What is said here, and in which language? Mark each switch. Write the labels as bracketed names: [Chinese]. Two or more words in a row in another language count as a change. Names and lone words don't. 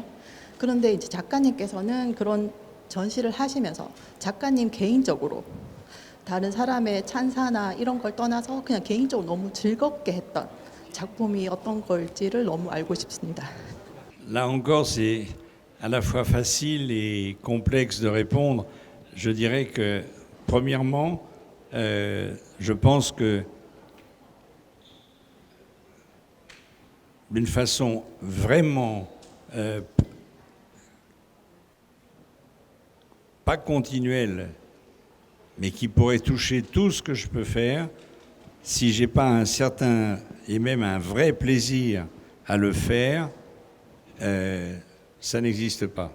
[Korean] 그런데 이제 작가님께서는 그런 전시를 하시면서 작가님 개인적으로 다른 사람의 찬사나 이런 걸 떠나서 그냥 개인적으로 너무 즐겁게 했던 작품이 어떤 걸지를 너무 알고 싶습니다. [French] Là encore, c'est à la fois facile et complexe de répondre. Je dirais que, premièrement, je pense que d'une façon vraiment pas continuelle, mais qui pourrait toucher tout ce que je peux faire, si j'ai pas un certain et même un vrai plaisir à le faire, ça n'existe pas.